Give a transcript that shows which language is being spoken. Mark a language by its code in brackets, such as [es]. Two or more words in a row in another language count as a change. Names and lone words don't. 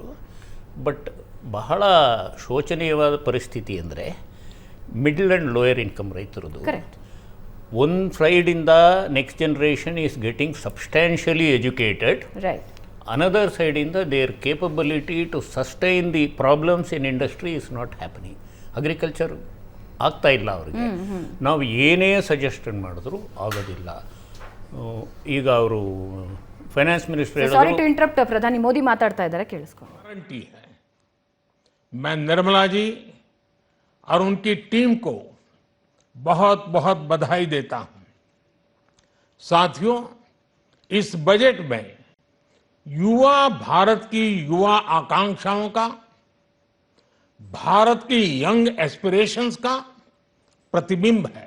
[kn] ಬಟ್ ಬಹಳ ಶೋಚನೀಯವಾದ ಪರಿಸ್ಥಿತಿ ಅಂದರೆ [en] middle and lower income [kn] ರೈತರದು. ಒಂದು ಸೈಡಿಂದ [en] next generation is getting substantially educated, another ಸೈಡಿಂದ their capability to sustain the problems in industry is not happening. [kn] ಅಗ್ರಿಕಲ್ಚರ್ ಆಗ್ತಾ ಇಲ್ಲ ಅವರಿಗೆ. ನಾವು ಏನೇ ಸಜೆಷನ್ ಮಾಡಿದ್ರು ಆಗೋದಿಲ್ಲ. ಈಗ ಅವರು [en] finance minister sorry to interrupt, [kn] ಪ್ರಧಾನಿ ಮೋದಿ ಮಾತಾಡ್ತಾ ಇದ್ದಾರೆ, ಕೇಳಿಸ್ಕೊಂಡು. [hi] गारंटी है। मैं निर्मला जी और उनकी टीम को बहुत बहुत बधाई देता हूं। साथियों, इस बजट में युवा भारत की युवा आकांक्षाओं का, भारत की [en] young aspirations [hi] का प्रतिबिंब है।